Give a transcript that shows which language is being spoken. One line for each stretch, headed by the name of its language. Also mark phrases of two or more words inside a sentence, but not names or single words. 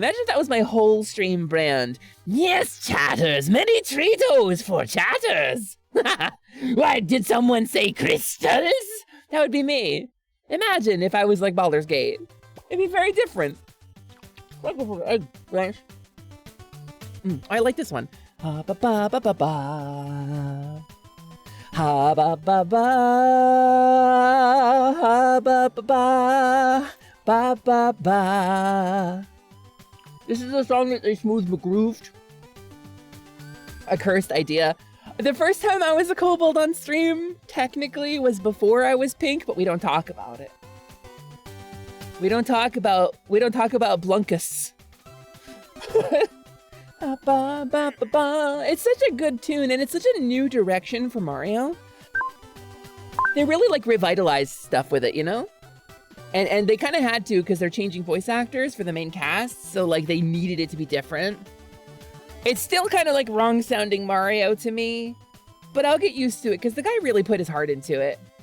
English: Imagine if that was my whole stream brand. Yes, chatters, many treatos for chatters. Why, did someone say crystals? That would be me. Imagine if I was like Baldur's Gate. It'd be very different. I like this one. Ha ba ba ba ba ba. Ha ba ba ba. Ha ba ba ba. Ba ba ba. This is a song that they smooth grooved. A cursed idea. The first time I was a kobold on stream, technically, was before I was pink, but we don't talk about it. We don't talk about Blunkus. Ba, ba, ba, ba. It's such a good tune, and it's such a new direction for Mario. They really like revitalized stuff with it, you know? And they kind of had to because they're changing voice actors for the main cast, so like they needed it to be different. It's still kind of like wrong sounding Mario to me, but I'll get used to it because the guy really put his heart into it.